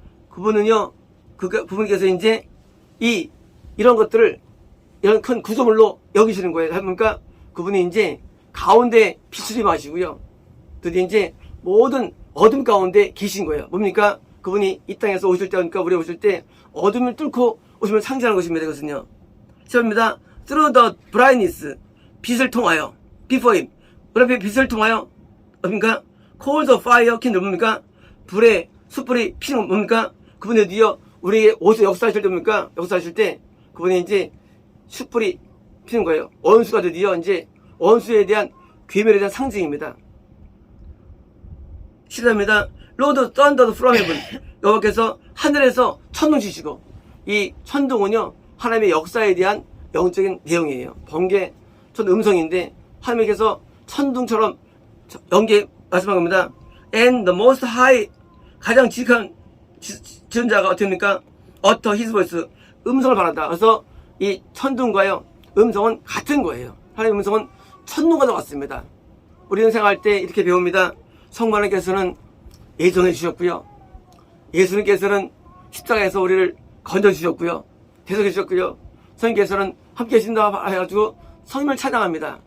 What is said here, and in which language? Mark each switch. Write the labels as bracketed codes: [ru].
[ko] 그분은요, 그분께서 이제 이런 것들을 이런 큰 구조물로 여기시는 거예요. 그러니까 그분이 이제 가운데 빛을 임하시고요, 드디어 이제 모든 어둠 가운데 계신 거예요. 뭡니까? 그분이 이 땅에서 오실 때, 그러니까 우리 오실 때 어둠을 뚫고 오시면 상징하는 것입니다. 이것은요. 시작합니다. [en] Through the brightness, [ko] 빛을 통하여, [en] before him. [ko] 그 앞에 빛을 통하여, 뭡니까? [en] Coals of fire kindle, [ko] 뭡니까? 불에 숯불이 피는 뭡니까? 그분이 드디어 우리의 옷을 역사하실 때 뭡니까? 역사하실 때 그분이 이제 숯불이 피는 거예요. 원수가 드디어 이제 원수에 대한 괴멸에 대한 상징입니다. 시작합니다. [en] Lord thundered from heaven. [ko] 여호와께서 하늘에서 천둥 치시고, 이 천둥은요 하나님의 역사에 대한 영적인 내용이에요. 번개, 음성인데 하나님께서 천둥처럼 연계 말씀한 겁니다. [en] And the most high, [ko] 가장 지극한 지존자가 어떻게 됩니까? [en] utter his voice, [ko] 음성을 발한다. 그래서 이 천둥과요 음성은 같은 거예요. 하나님의 음성은 천둥과 같습니다. 우리는 생각할 때 이렇게 배웁니다. 성부 하나님께서는 예정해 주셨고요, 예수님께서는 십자가에서 우리를 건져 주셨고요, 대속해 주셨고요, 성령께서는 함께 계신다 해가지고 성령을 찬양합니다.